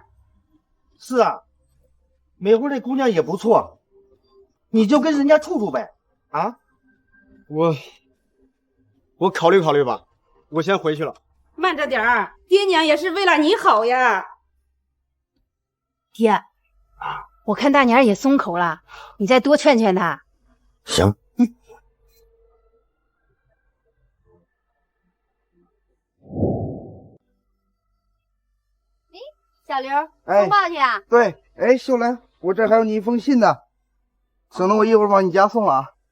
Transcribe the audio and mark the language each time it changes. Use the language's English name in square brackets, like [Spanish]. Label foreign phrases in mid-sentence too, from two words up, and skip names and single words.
[Chinese] 是啊，梅花這姑娘也不錯，你就跟人家處處唄。啊，我考慮考慮吧，我先回去了。慢着點兒，爹娘也是為了你好呀。爹，我看大娘也鬆口了，你再多勸勸她。行。小劉，送報去啊？對，秀蘭，我這還有你一封信呢，省得我一會兒往你家送了啊。